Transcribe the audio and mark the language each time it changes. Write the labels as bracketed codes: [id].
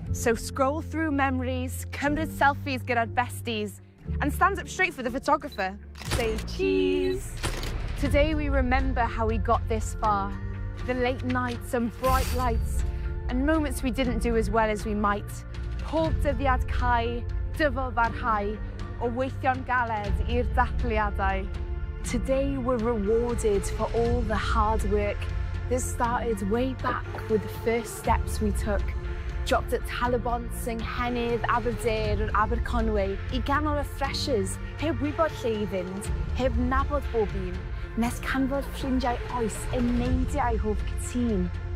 [en] So scroll through memories, [cy] cymryd selfies gyda'r besties, [en] and stand up straight for the photographer. Say cheese. Today we remember how we got this far. The late nights and bright lights, and moments we didn't do as well as we might. [cy] Pob dyddiad cau, dyfal barhau, o weithio'n galed i'r dathliadau. [en] Today we're rewarded for all the hard work that started way back with the first steps we took. Dropped at [cy] Talabont, yng Nghennydd, Aberdare [en] and [cy] Aberconwy I ganol y freshers, heb wybod lle I fynd, heb nabod bob un, nes canfod ffrindiau oes yn neidiau hoff cytun.